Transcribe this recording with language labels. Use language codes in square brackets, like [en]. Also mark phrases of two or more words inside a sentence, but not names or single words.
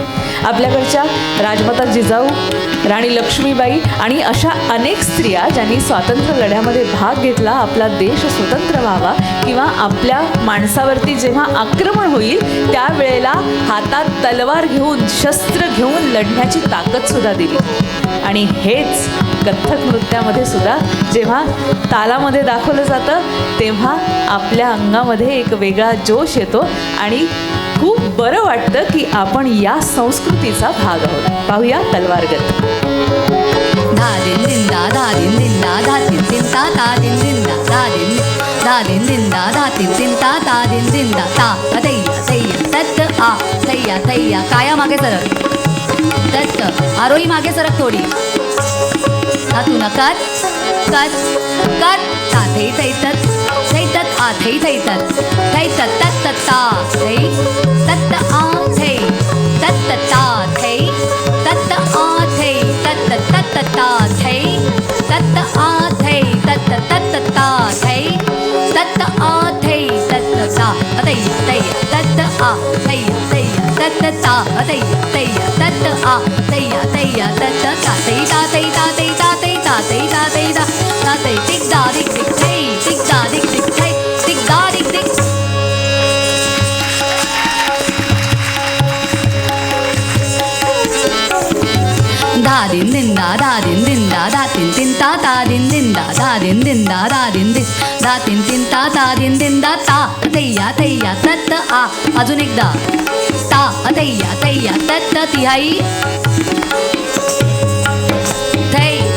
[mr] आपल्याकडच्या राजमाता जिजाऊ, राणी लक्ष्मीबाई आणि अशा अनेक स्त्रिया ज्यांनी स्वातंत्र्य लढ्यामध्ये भाग घेतला, आपला देश स्वतंत्र व्हावा किंवा आपल्या माणसावरती जेव्हा आक्रमण होईल त्यावेळेला हातात तलवार घेऊन, शस्त्र घेऊन लढण्याची ताकदसुद्धा दिली. आणि हेच कथ्थक नृत्यामध्ये सुद्धा जेव्हा तालामध्ये दाखवलं जातं तेव्हा आपल्या अंगामध्ये एक वेगळा जोश येतो आणि खूप बरं वाटतं की आपण या संस्कृतीचा भाग आहोत. पाहूया तलवारगत. धा दिन दिन दा धा दिन दिन दा धा तीन तीन ता ता दिन दिन दा धा दिन दा दिन दिन दा धा तीन तीन ता ता दिन दिन दा ता तैया तैया तत आ तैया तैया. काया मागे सरक, तत आरोही मागे सरक थोडी. धातू न कत कत कत ता थै थै तत आ थै थै तत ता थै तत आ थै तत ता थै तत आ थै तत ता थै तत आ थै तत ता थै तत आ थै तत ता तैया तैया तत आ तैया तैया तत ता तैया तैया तत आ तैया तैया तत ता तै ता तै ता तै ता तै ता तै ता तै ता ता तै टिक दा दिक दिक थै टिक दा दिक दिक थै टिक दा दिक दिक. धा दिन दिन दा धा दिन दिन दा धा तीन तीन ता ता दिन दिन दा धा दिन दिन दा धा दिन दिन धा तीन तीन ता ता दिन दिन दा ता तैया तैया तत आ. अजून एकदा ता तैया तैया तत तिहाई थै